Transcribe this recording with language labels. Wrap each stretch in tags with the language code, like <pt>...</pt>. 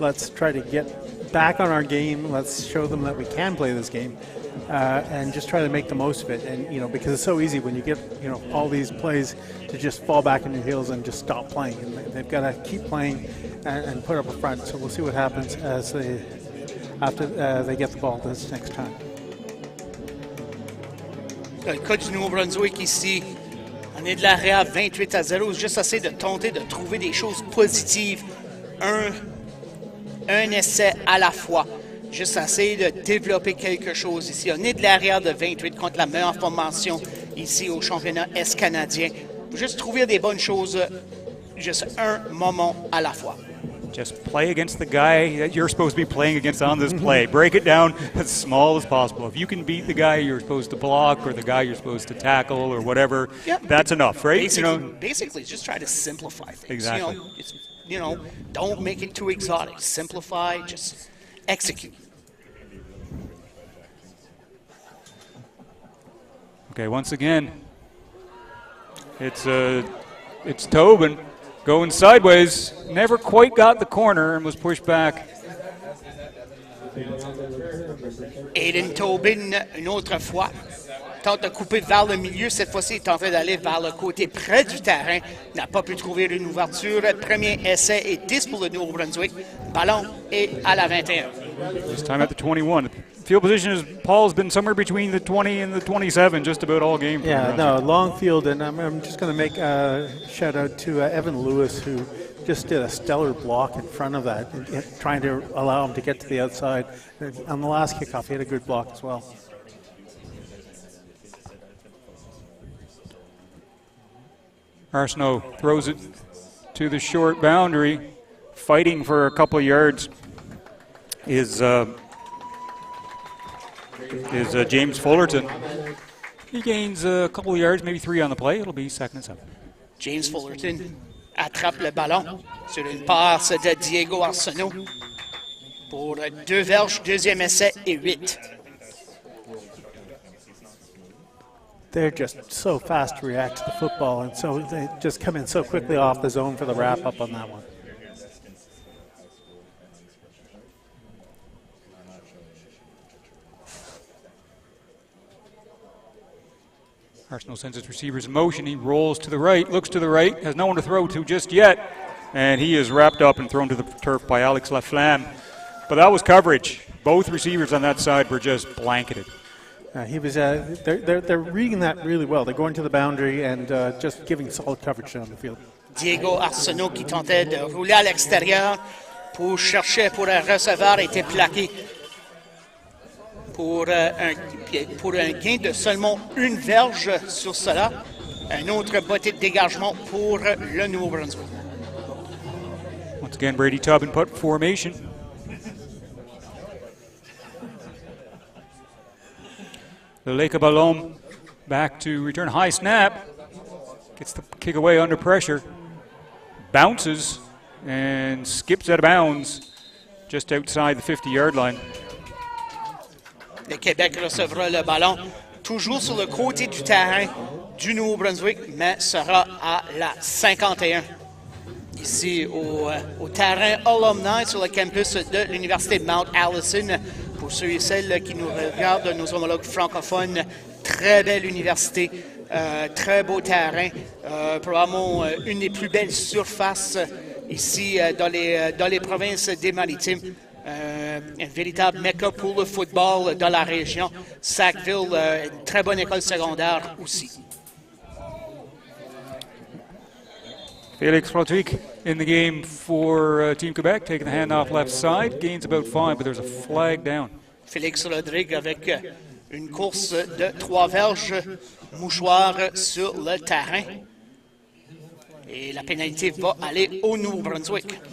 <en>Let's try to get back on our game. Let's show them that we can play this game and just try to make the most of it. And, because it's so easy when you get, all these plays to just fall back on your heels and just stop playing. And they've got to keep playing and put up a front. So we'll see what happens after they get the ball this next time.</en> <fr>Le cas du Nouveau-Brunswick ici, on est de l'arrière 28-0, juste assez de tenter de trouver des choses positives, un essai à la fois, juste assez de développer quelque chose ici. On est de l'arrière de 28 contre la meilleure formation ici au championnat Est canadien. Juste trouver des bonnes choses, juste un moment à la fois.</fr> <en>Just play against the guy that you're supposed to be playing against on this play. Break it down as small as possible. If you can beat the guy you're supposed to block or the guy you're supposed to tackle or whatever, that's enough, right? Basically, just try to simplify things. Exactly. Don't make it too exotic. Simplify, just execute. Okay, once again, it's Tobin going sideways. Never quite got the corner and was pushed back.</en> <fr>Aiden Tobin, une autre fois, tente de couper vers le milieu. Cette fois-ci, il est en train d'aller vers le côté près du terrain. N'a pas pu trouver une ouverture. Premier essai et 10 pour le Nouveau-Brunswick. Ballon est à la 21.</fr> <en>This time at the 21. Field position is Paul's been somewhere between the 20 and the 27 just about all game. Yeah, no, long field, and I'm just going to make a shout out to Evan Lewis, who just did a stellar block in front of that, trying to allow him to get to the outside. On the last kickoff, he had a good block as well. Arsenault throws it to the short boundary, fighting for a couple of yards is James Fullerton. He gains a couple of yards, maybe 3 on the play. It'll be 2nd and 7. James Fullerton attrape le ballon sur une passe de Diego Arsenault pour 2 verges, deuxième essai et 8. They're just so fast to react to the football, and so they just come in so quickly off the zone for the wrap-up on that one. Arsenault sends his receivers in motion. He rolls to the right, looks to the right, has no one to throw to just yet, and he is wrapped up and thrown to the turf by Alex Laflamme. But that was coverage. Both receivers on that side were just blanketed. He was. They're reading that really well. They're going to the boundary and just giving solid coverage down the field.</en> <fr>Diego Arsenault qui tentait de rouler à l'extérieur pour chercher pour un receveur était plaqué pour un gain de seulement 1 verge sur cela. Un autre botté de dégagement pour le Nouveau-Brunswick.</fr> <en>Once again, Brady Tobin put formation. The Lake Ballon back to return. High snap. Gets the kick away under pressure. Bounces and skips out of bounds just outside the 50-yard line.</en> <fr>Le Québec recevra le ballon toujours sur le côté du terrain du Nouveau-Brunswick, mais sera à la 51. Ici au terrain alumni sur le campus de l'Université Mount Allison. Pour ceux et celles qui nous regardent, nos homologues francophones, très belle université, très beau terrain, probablement une des plus belles surfaces ici dans les provinces des Maritimes. Un véritable mecca pour le football dans la région. Sackville, une très bonne école secondaire aussi.</fr> <en>Félix Rodrigue in the game for Team Quebec, taking the handoff left side, gains about 5, but there's a flag down.</en> <fr>Félix Rodrigue avec une course de 3 verges, mouchoir sur le terrain. Et la pénalité va aller au Nouveau-Brunswick.</fr>